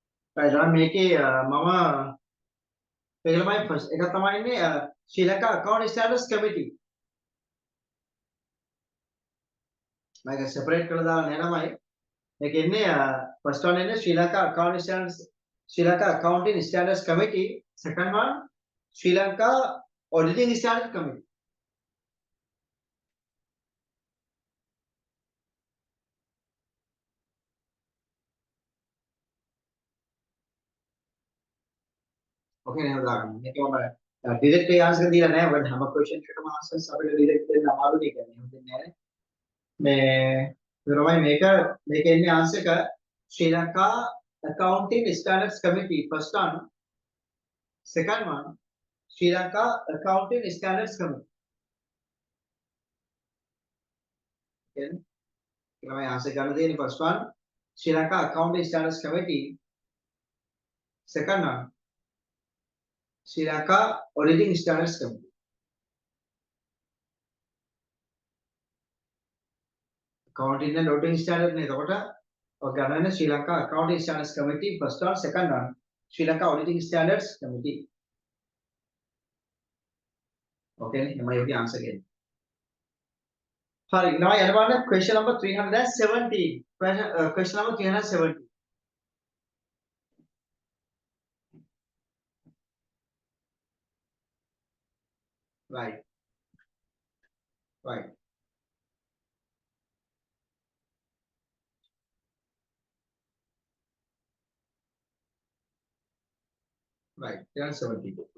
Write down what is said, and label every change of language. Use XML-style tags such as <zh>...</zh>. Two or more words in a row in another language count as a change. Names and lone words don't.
<si>right මේකේ මම ඒකමයි first එක තමයි ඉන්නේ ශ්‍රී ලංකා account standards committee මම ඒක separate කරලා දාලා නෑ ළමයි මේක ඉන්නේ</si> <en>first one</en> <si>ඉන්නේ ශ්‍රී ලංකා Sri Lanka Accounting Standards Committee.</si> <en>Second one, Sri Lanka Auditing Standards Committee. Okay, now that</en> <si>මේක මම</si> <en>direct answer</en> <si>දීලා නැහැ. මොකද හැම question එකකම answers අපිට direct දෙන්න අමාරුයි කියන්නේ. එහෙම දෙන්නේ නැහැ. මේ තමයි මේක ඉන්නේ answer එක Sri Lanka Accounting Standards Committee</si> <en>first one. Second one, Sri Lanka Accounting Standards Committee. Okay.</en> <si>තමයි answer ගන්න දෙන්නේ</si> <en>first one,</en> <si>Sri Lanka Accounting Standards Committee.</si> <en>Second one, Sri Lanka Auditing Standards Committee. Accounting and Auditing Standards</en> <si>නේ එතකොට ඔය ගණන</si> <en>Sri Lanka Accounting Standards Committee first one, second one, Sri Lanka Auditing Standards Committee.</en> <si>Okay නේ එමය ඔකේ answer එක. හරි now යන බලන්න</si> <en>question number 317. Question number 317. Right. Right. Right. 317.</en>